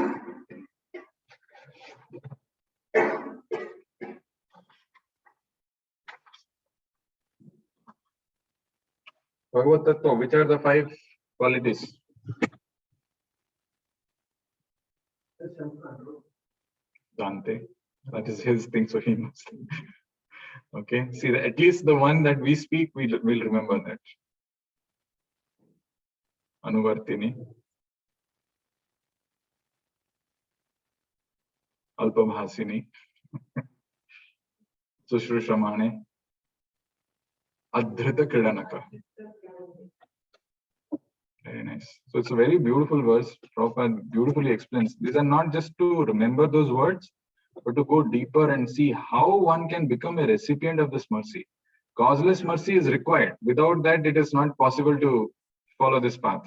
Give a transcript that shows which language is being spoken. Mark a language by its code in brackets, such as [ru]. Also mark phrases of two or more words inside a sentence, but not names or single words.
[en] Bhagavad Tattva, which are the 5 qualities? Dante. That is his thing, so he must. Okay, see, at least the one that we speak, we'll remember that. [sa] Anuvartini. Alpabhasini. Sushrushamane. Adhrita Kridanaka. [en] Very nice. So it's a very beautiful verse. Prabhupada beautifully explains. These are not just to remember those words, but to go deeper and see how one can become a recipient of this mercy. Causeless mercy is required. Without that, it is not possible to follow this path.